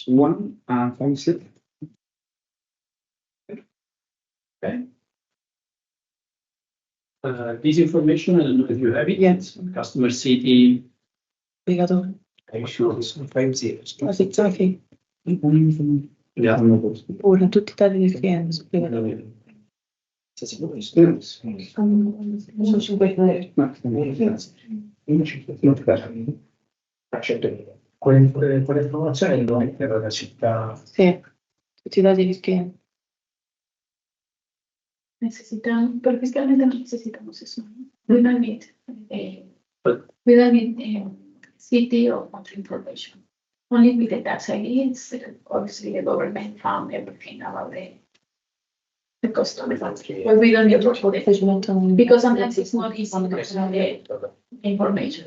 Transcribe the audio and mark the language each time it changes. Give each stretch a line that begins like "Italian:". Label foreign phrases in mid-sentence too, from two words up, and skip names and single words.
English: 1 and 5 6. Okay. This information, I don't know if you have it. Yes. Customer city.
Portuguese: Obrigado.
English: Are you sure it's 5 zeros? That's exactly. Yeah.
Italian: Ora tutti i dati del cliente. Obrigado. Sono 50. Quell'informazione lo mette la città. Sì, tutti i dati del cliente.
Spanish: Necesitan, pero fiscalmente no necesitamos eso.
English: We don't need, we don't need city or country information. Only with the tax ID, it's obviously the government found everything about the customer. But we don't need to put it, because sometimes it's not easy to find the information.